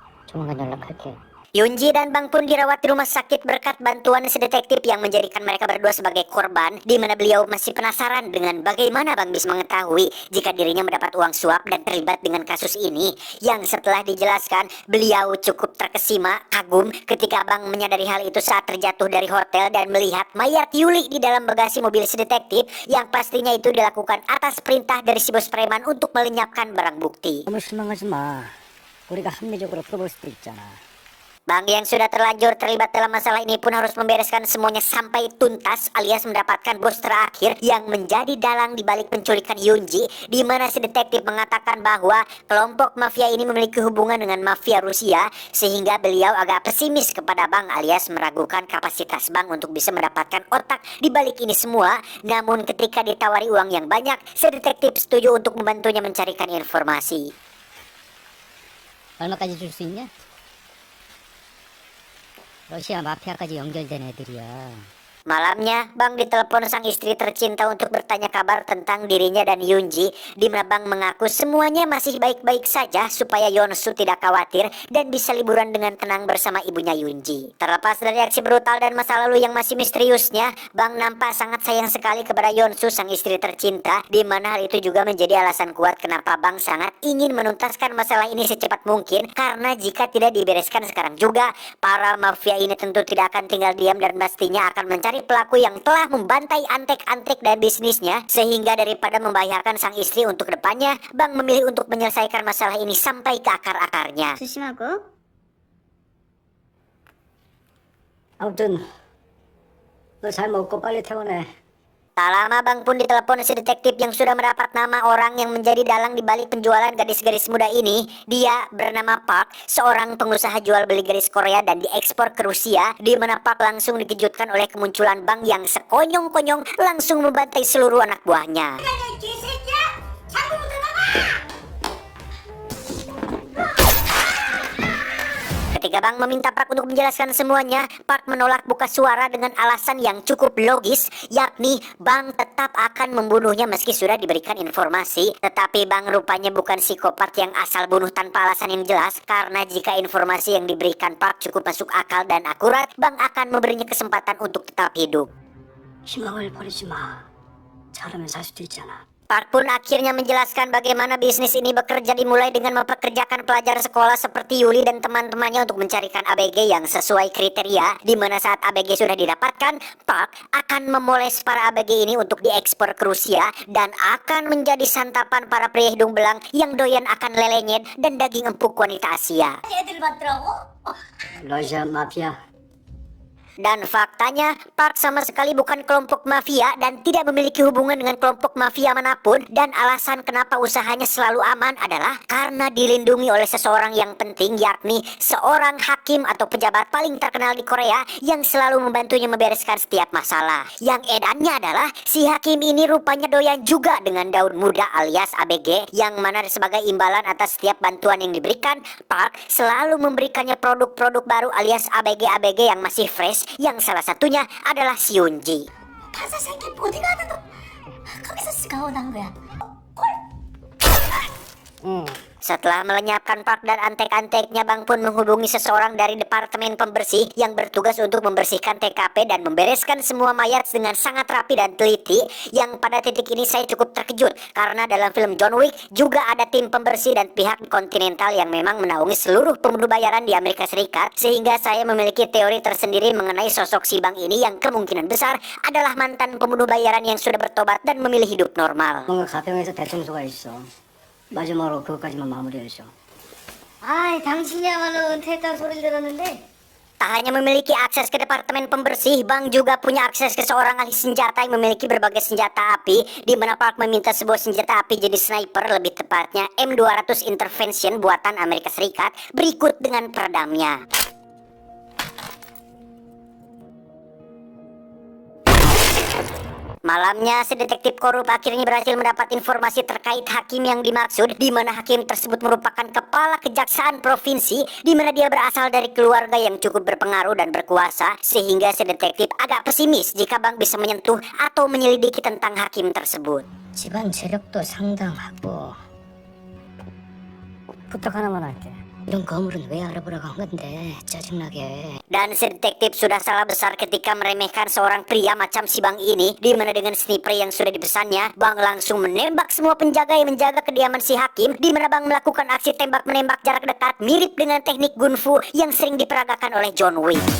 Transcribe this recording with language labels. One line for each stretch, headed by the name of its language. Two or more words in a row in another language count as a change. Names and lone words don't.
Korean: 조만간 연락할게.
Indonesian: Yunji dan Bang pun dirawat di rumah sakit berkat bantuan si detektif yang menjadikan mereka berdua sebagai korban, di mana beliau masih penasaran dengan bagaimana Bang bisa mengetahui jika dirinya mendapat uang suap dan terlibat dengan kasus ini. Yang setelah dijelaskan, beliau cukup terkesima, kagum ketika Bang menyadari hal itu saat terjatuh dari hotel dan melihat mayat Yuli di dalam bagasi mobil si detektif, yang pastinya itu dilakukan atas perintah dari si bos preman untuk melenyapkan barang bukti.
Korean: 너무 실망하지 마. 우리가 합리적으로 풀어볼 수도 있잖아.
Indonesian: Bang yang sudah terlanjur terlibat dalam masalah ini pun harus membereskan semuanya sampai tuntas, alias mendapatkan bos terakhir yang menjadi dalang di balik penculikan Yunji, di mana si detektif mengatakan bahwa kelompok mafia ini memiliki hubungan dengan mafia Rusia, sehingga beliau agak pesimis kepada Bang, alias meragukan kapasitas Bang untuk bisa mendapatkan otak di balik ini semua. Namun ketika ditawari uang yang banyak, si detektif setuju untuk membantunya mencarikan informasi.
Korean: 얼마까지 줄 수 있냐? 러시아 마피아까지 연결된 애들이야.
Indonesian: Malamnya, Bang ditelepon sang istri tercinta untuk bertanya kabar tentang dirinya dan Yunji, di mana Bang mengaku semuanya masih baik-baik saja supaya Yonsu tidak khawatir dan bisa liburan dengan tenang bersama ibunya Yunji. Terlepas dari aksi brutal dan masa lalu yang masih misteriusnya, Bang nampak sangat sayang sekali kepada Yonsu sang istri tercinta, di mana hal itu juga menjadi alasan kuat kenapa Bang sangat ingin menuntaskan masalah ini secepat mungkin, karena jika tidak dibereskan sekarang juga, para mafia ini tentu tidak akan tinggal diam dan pastinya akan mencari pelaku yang telah membantai antek-antek dan bisnisnya, sehingga daripada membahayakan sang istri untuk depannya, Bang memilih untuk menyelesaikan masalah ini sampai ke akar-akarnya.
Korean: 조심하고. 아무튼 너 잘 먹고 빨리 퇴원해.
Indonesian: Tak lama Bang pun ditelepon si detektif yang sudah mendapat nama orang yang menjadi dalang di balik penjualan gadis-gadis muda ini. Dia bernama Park, seorang pengusaha jual beli gadis Korea dan diekspor ke Rusia, di mana Park langsung dikejutkan oleh kemunculan Bang yang sekonyong-konyong langsung membantai seluruh anak buahnya.
Korean: 이 개새끼야! 자꾸 들어가!
Indonesian: Ketika Bang meminta Park untuk menjelaskan semuanya, Park menolak buka suara dengan alasan yang cukup logis, yakni Bang tetap akan membunuhnya meski sudah diberikan informasi. Tetapi Bang rupanya bukan psikopat yang asal bunuh tanpa alasan yang jelas, karena jika informasi yang diberikan Park cukup masuk akal dan akurat, Bang akan memberinya kesempatan untuk tetap hidup.
Korean: 희망을 버리지 마. 잘하면 살 수도 있잖아.
Indonesian: Park pun akhirnya menjelaskan bagaimana bisnis ini bekerja, dimulai dengan mempekerjakan pelajar sekolah seperti Yuli dan teman-temannya untuk mencarikan ABG yang sesuai kriteria, di mana saat ABG sudah didapatkan, Park akan memoles para ABG ini untuk diekspor ke Rusia dan akan menjadi santapan para pria hidung belang yang doyan akan lelenyet dan daging empuk wanita Asia.
Korean: 애들 봤더라고? 러시아 마피아.
Indonesian: Dan faktanya, Park sama sekali bukan kelompok mafia dan tidak memiliki hubungan dengan kelompok mafia manapun. Dan alasan kenapa usahanya selalu aman adalah karena dilindungi oleh seseorang yang penting, yakni seorang hakim atau pejabat paling terkenal di Korea yang selalu membantunya membereskan setiap masalah. Yang edannya adalah si hakim ini rupanya doyan juga dengan daun muda alias ABG, yang mana sebagai imbalan atas setiap bantuan yang diberikan, Park selalu memberikannya produk-produk baru alias ABG-ABG yang masih fresh, yang salah satunya adalah si Yunji.
Korean: 가사 새끼 보디가드도 거기서 스카웃 한 거야.
Indonesian: Setelah melenyapkan Park dan antek-anteknya, Bang pun menghubungi seseorang dari departemen pembersih yang bertugas untuk membersihkan TKP dan membereskan semua mayat dengan sangat rapi dan teliti. Yang pada titik ini saya cukup terkejut, karena dalam film John Wick juga ada tim pembersih dan pihak Continental yang memang menaungi seluruh pembunuh bayaran di Amerika Serikat, sehingga saya memiliki teori tersendiri mengenai sosok si Bang ini yang kemungkinan besar adalah mantan pembunuh bayaran yang sudah bertobat dan memilih hidup normal.
Korean: 뭔가 가평에서 대청소가 있어. 마지막으로 그것까지만 마무리해줘. 아이, 당신이야말로 은퇴했다는 소리를 들었는데.
Indonesian: Tak hanya memiliki akses ke departemen pembersih, Bang juga punya akses ke seorang ahli senjata yang memiliki berbagai senjata api, di mana Park meminta sebuah senjata api jadi sniper, lebih tepatnya M200 Intervention buatan Amerika Serikat, berikut dengan peredamnya. Malamnya, si detektif korup akhirnya berhasil mendapat informasi terkait hakim yang dimaksud, di mana hakim tersebut merupakan kepala kejaksaan provinsi, di mana dia berasal dari keluarga yang cukup berpengaruh dan berkuasa, sehingga si detektif agak pesimis jika Bang bisa menyentuh atau menyelidiki tentang hakim tersebut.
Korean: 집안 재력도 상당하고. 부탁 하나만 할게. 이런 거물은 왜 알아보라고 한 건데 짜증나게.
Indonesian: Dan si detektif sudah salah besar ketika meremehkan seorang pria macam si Bang ini, di mana dengan sniper yang sudah dipesannya, Bang langsung menembak semua penjaga yang menjaga kediaman si hakim, di mana Bang melakukan aksi tembak menembak jarak dekat mirip dengan teknik gunfu yang sering diperagakan oleh John Wick.